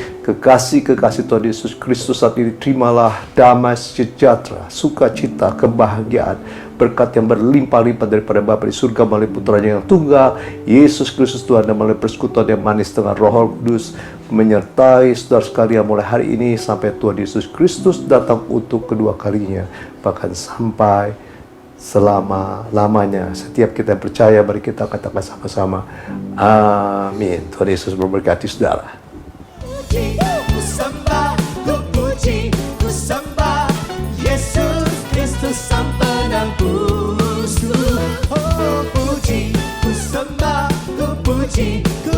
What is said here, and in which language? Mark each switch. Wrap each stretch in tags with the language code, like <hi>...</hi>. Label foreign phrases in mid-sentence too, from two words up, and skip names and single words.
<id>Kekasih Tuhan Yesus Kristus saat ini, terimalah damai sejahtera, sukacita, kebahagiaan, berkat yang berlimpah-limpah daripada Bapa di surga melalui putranya yang tunggal, Yesus Kristus Tuhan, dan melalui persekutuan yang manis dengan Roh Kudus, menyertai saudara sekalian mulai hari ini sampai Tuhan Yesus Kristus datang untuk kedua kalinya, bahkan sampai selama-lamanya. Setiap kita yang percaya, mari kita katakan sama-sama, amin. Tuhan Yesus memberkati saudara. Ku sembah, ku puji, ku sembah Yesus Kristus Sang Penebusku. Oh, puji, ku sembah, ku puji,</id>